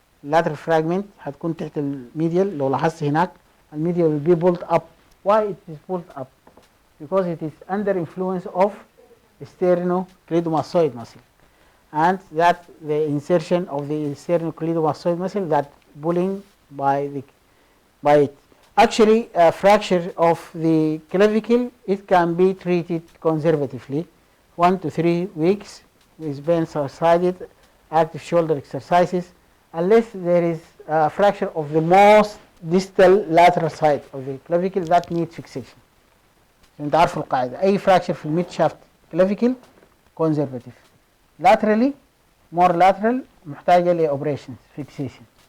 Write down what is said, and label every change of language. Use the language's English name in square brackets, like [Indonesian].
[Arabic] lateral fragment هتكون تحت الميديال. [English] لو لاحظت هناك الميديال will be pulled up. Why it is pulled up? Because it is under influence of sternocleidomastoid muscle, and that the insertion of the sternocleidomastoid muscle, that pulling by it. Actually, a fracture of the clavicle, it can be treated conservatively, 1 to 3 weeks with pain subsided, active shoulder exercises, unless there is a fracture of the most distal lateral side of the clavicle that needs fixation. [Arabic] انت عارفوا القاعدة، أي fracture في الميد شافت clavicle conservative. [English] laterally more lateral محتاجة ل operations fixation.